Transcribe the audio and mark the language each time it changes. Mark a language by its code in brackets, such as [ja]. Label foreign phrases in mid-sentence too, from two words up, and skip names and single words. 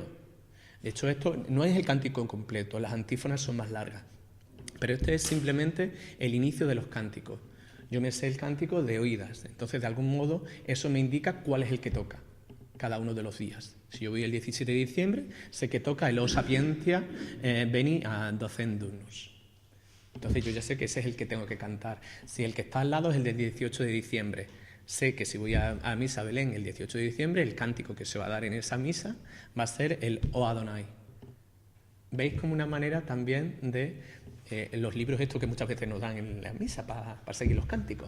[es] De hecho, esto no es el cántico completo, las antífonas son más largas, pero este es simplemente el inicio de los cánticos. Yo me sé el cántico de oídas, entonces de algún modo eso me indica cuál es el que toca cada uno de los días. Si yo voy el 17 de diciembre, sé que toca el [la] O sapientia veni a docendunus. [es] Entonces yo ya sé que ese es el que tengo que cantar. Si el que está al lado es el del 18 de diciembre, sé que si voy a misa Belén el 18 de diciembre, el cántico que se va a dar en esa misa va a ser el O Adonai. ¿Veis como una manera también de los libros estos que muchas veces nos dan en la misa para seguir los cánticos?